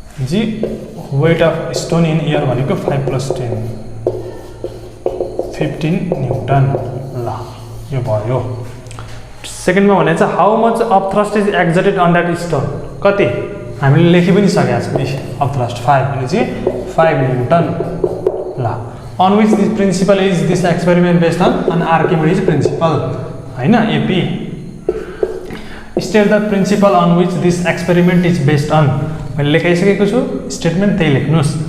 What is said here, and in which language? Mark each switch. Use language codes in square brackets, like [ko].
[en] जी weight of stone in air भनेको 5 + 10 15 newton. ल यो भयो। [ne] सेकेन्डमा भनेको छ [en] How much upthrust is exerted on that stone? कति? [ne] हामीले लेखि पनि सकेका छौँ अपथ्रस्ट 5 भनेपछि 5 न्युटन। [en] ल on which this principle is this experiment based on Archimedes principle हैन AP state the principle on which this experiment is based on। [ne] मैले लेखाइसकेको छु, स्टेटमेन्ट त्यही लेख्नुस्।